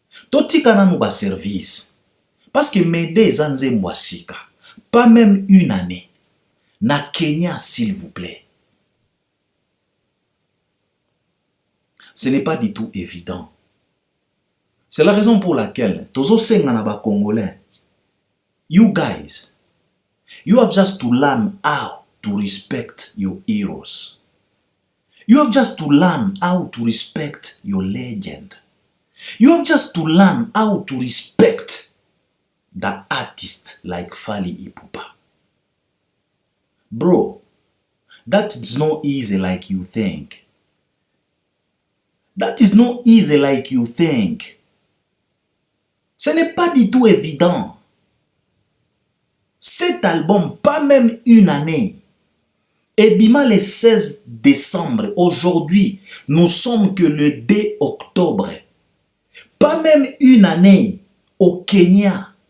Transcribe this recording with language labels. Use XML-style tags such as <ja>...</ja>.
<ln>Totika nanu ba service.</ln> <fr>Parce que</fr> <ln>Mayday eza nzembo sika.</ln> <fr>Pas même une année. Na Kenya, s'il vous plaît. Ce n'est pas du tout évident. C'est la raison pour laquelle</fr> <ln>tozo senga na ba Congolais.</ln> <en>You guys, you have just to learn how to respect your heroes. You have just to learn how to respect your legend. You have just to learn how to respect the artist like Fally Ipupa. Bro, that is not easy like you think. That is not easy like you think.</en> <fr>Ce n'est pas du tout évident. Cet album, pas même une année.</fr> <ln>Ebima</ln> <fr>le 16 décembre. Aujourd'hui, nous sommes que le 2 octobre. Pas même une année au Kenya.</fr>